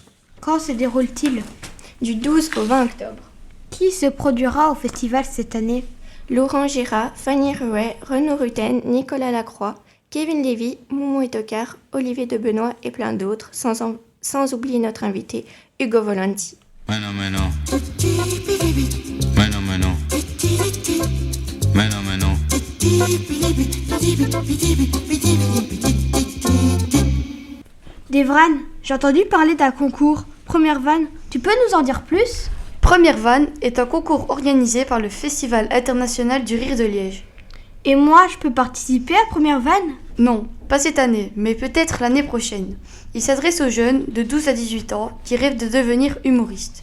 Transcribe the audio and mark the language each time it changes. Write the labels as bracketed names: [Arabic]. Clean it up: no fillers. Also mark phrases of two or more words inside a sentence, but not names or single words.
[French] Quand se déroule-t-il ? Du 12 au 20 octobre. Qui se produira au festival cette année ? Laurent Gérard, Fanny Rouet, Renaud Rutten, Nicolas Lacroix, Kevin Lévy, Moumou et Tocard, Olivier de Benoît et plein d'autres, sans oublier notre invité, Hugo Volonti. [Spanish] Bueno, bueno. Bueno, bueno. Bueno, bueno. [French] Devran, j'ai entendu parler d'un concours. Première vanne, tu peux nous en dire plus ? Première vanne est un concours organisé par le Festival international du rire de Liège. Et moi, je peux participer à Première vanne ? Non, pas cette année, mais peut-être l'année prochaine. Il s'adresse aux jeunes de 12 à 18 ans qui rêvent de devenir humoristes.